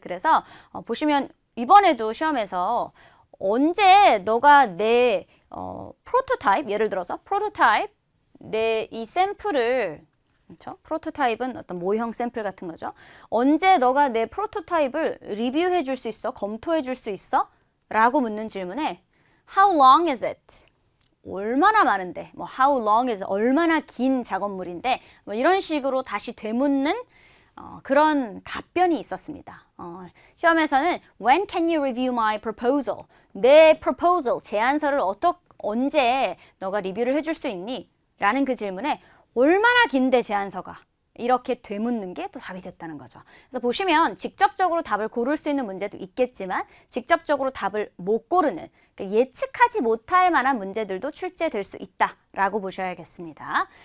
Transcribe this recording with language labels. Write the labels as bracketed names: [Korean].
[Korean] 그래서 보시면 이번에도 시험에서 언제 너가 내 프로토타입, 예를 들어서 프로토타입, 내 이 샘플을, 그렇죠? 프로토타입은 어떤 모형 샘플 같은 거죠. 언제 너가 내 프로토타입을 리뷰해 줄 수 있어? 검토해 줄 수 있어? 라고 묻는 질문에 [English] How long is it? [Korean] 얼마나 많은데? 뭐 [English] How long is it? [Korean] 얼마나 긴 작업물인데? 뭐 이런 식으로 다시 되묻는 그런 답변이 있었습니다. 시험에서는 [English] When can you review my proposal? [Korean] 내 proposal, 제안서를 언제 너가 리뷰를 해줄 수 있니? 라는 그 질문에 얼마나 긴데 제안서가? 이렇게 되묻는 게 또 답이 됐다는 거죠. 그래서 보시면 직접적으로 답을 고를 수 있는 문제도 있겠지만 직접적으로 답을 못 고르는, 그러니까 예측하지 못할 만한 문제들도 출제될 수 있다라고 보셔야겠습니다.